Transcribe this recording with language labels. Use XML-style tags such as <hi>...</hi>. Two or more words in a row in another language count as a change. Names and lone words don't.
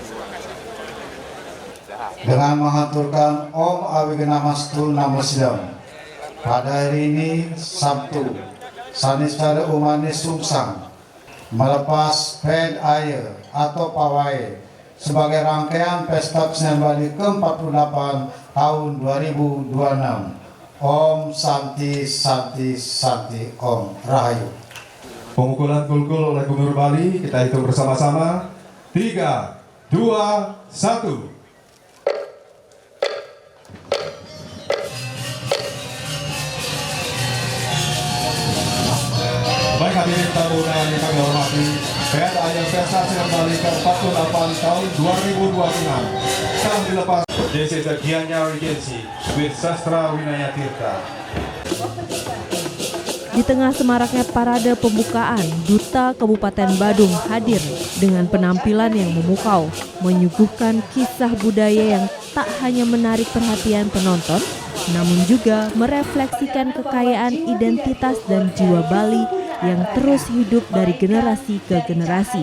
<id>Dengan mengaturkan</id> <sa>Om Awigenamastu Namo Sidam,</sa> <id>pada hari ini Sabtu, Saniswara Umanis Sumsang melepas Ped Aye atau Pawai sebagai rangkaian Pesta Kesenian Bali ke-48 tahun 2026.</id> <sa>Om Santi Santi Santi Om Rahayu.</sa> <id>Pemukulan kul-kul oleh Gubernur Bali, kita hitung bersama-sama. 3, 2, 1. Baik hadirin tamu undangan yang kami hormati, Ped Aye Pesta Kesenian Bali ke-48 tahun 2026 telah dilepas.</id> <en>This is the Gianyar Regency with Sastra Winaya Tirta.</en> <id>Di tengah semaraknya parade pembukaan, Duta Kabupaten Badung hadir dengan penampilan yang memukau, menyuguhkan kisah budaya yang tak hanya menarik perhatian penonton, namun juga merefleksikan kekayaan identitas dan jiwa Bali yang terus hidup dari generasi ke generasi.</id>